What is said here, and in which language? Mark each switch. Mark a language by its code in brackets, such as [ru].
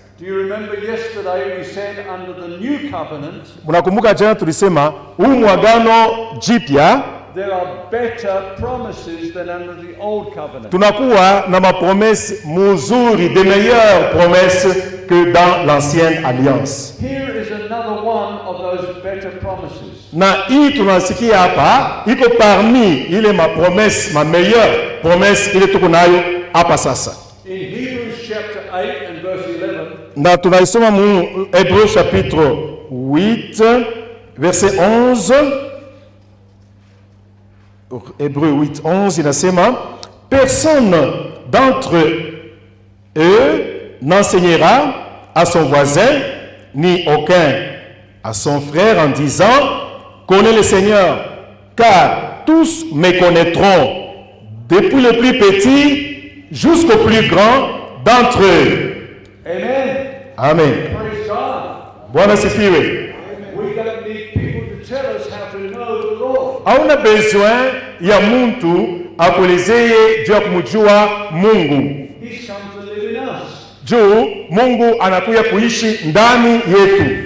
[en] Do you remember yesterday we said under the new covenant [sw] Mnakumbuka jana tulisema huu mwagano jipya [en] there are better promises than under the old covenant. [sw] tunakuwa na mapromesse muzuri, [fr] de meilleures promesses que dans l'ancienne alliance. [en] Here is another one of those better promises. [sw] Na hii tunasikia hapa iko parmi ile mapromesse, [fr] ma meilleure promesse [sw] ile tuko nayo hapa sasa. [en] In Hebrews chapter 8 and verse 11, [sw] Na tunaisoma mu Hébreux chapitre 8 verset 11. [fr] Hébreux 8 11 inasema personne d'entre eux n'enseignera à son voisin ni aucun à son frère en disant connais le Seigneur, car tous me connaîtront depuis le plus petit jusqu'au plus grand d'entre eux. amen. Amen. [en] Praise God. [sw] Bwana sifiwe. [en] We don't need people to tell us how to know the Lord. [sw] Hauna besoin ya mtu akuelezee juu ya kumjua Mungu. [en] He's come to live in us. [sw] Juu Mungu anakuja kuishi ndani yetu.